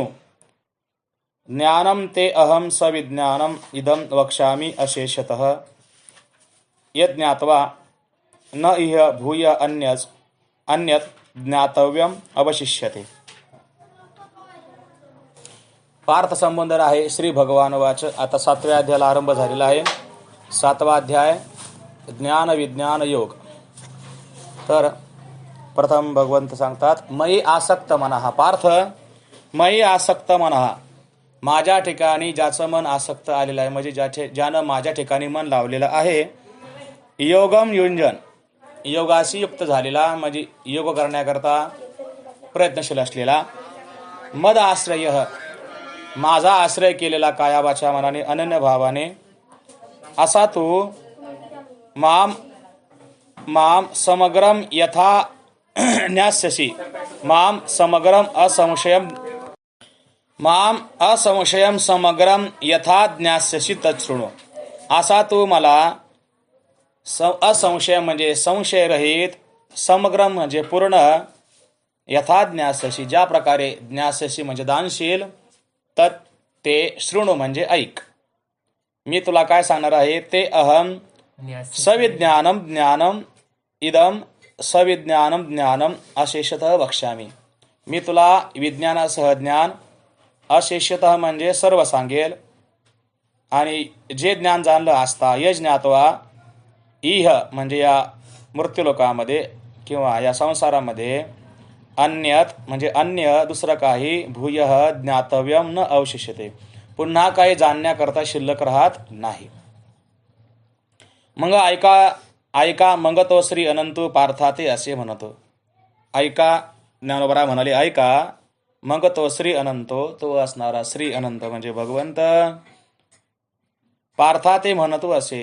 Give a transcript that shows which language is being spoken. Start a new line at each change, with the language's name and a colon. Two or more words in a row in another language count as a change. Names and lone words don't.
Sanskrit: ज्ञानं ते अहं सविज्ञानम् इदं वक्ष्यामि अशेषतः. यज्ञात्वा न इह भूय अन्यत् ज्ञातव्यम अवशिष्यते.
Marathi: पार्थ संबोधन आहे. श्री भगवान वाच. आता 7व्या अध्यायाला आरंभ झालेला आहे. 7वा अध्याय ज्ञान विज्ञान योग. तर प्रथम भगवंत सांगतात
Sanskrit: मयि आसक्त मनः. पार्थ मयि आसक्त मनः,
Marathi: माझ्या ठिकाणी ज्याचं मन आसक्त आलेलं आहे, म्हणजे ज्यानं माझ्या ठिकाणी मन लावलेलं आहे.
Sanskrit: योगम युंजन,
Marathi: योगाशी युक्त झालेला, म्हणजे योग करण्याकरता प्रयत्नशील असलेला.
Sanskrit: मद आश्रय,
Marathi: माझा आश्रय केलेला कायावाचा मनाने अनन्य भावाने. असा तू
Sanskrit: माम समग्रम यथा ज्ञास्यसि. माम समग्रम असंशयम समग्रम यथा ज्ञास्यसि तच्छृणु.
Marathi: असा तू मला असंशय म्हणजे संशयरहित, समग्रम म्हणजे पूर्ण,
Sanskrit: यथा ज्ञास्यसि
Marathi: ज्या प्रकारे, ज्ञास्यसि म्हणजे दानशील,
Sanskrit: तत् ते शृणु
Marathi: म्हणजे ऐक. मी तुला काय सांगणार आहे
Sanskrit: ते अहम सविज्ञानम ज्ञानम इदम सविज्ञानम ज्ञानम अशेषतः वक्ष्यामि.
Marathi: मी तुला विज्ञानासह ज्ञान, अशेषतः म्हणजे सर्व सांगेल. आणि जे ज्ञान जाणलं असता,
Sanskrit: यज्ञात्वा इह
Marathi: म्हणजे या मृत्यूलोकामध्ये किंवा या संसारामध्ये, अन्यत म्हणजे अन्य दुसरं काही,
Sanskrit: भूयः ज्ञातव्यम न अवशिष्यते,
Marathi: पुन्हा काही जाणण्याकरता शिल्लक राहत नाही. मग ऐका मग तो श्री अनंत पार्थाते असे म्हणतो. ऐका, ज्ञानोबरा म्हणाले ऐका. मग तो श्री अनंत, तो असणारा श्री अनंत म्हणजे भगवंत, पार्थाते म्हणतो असे.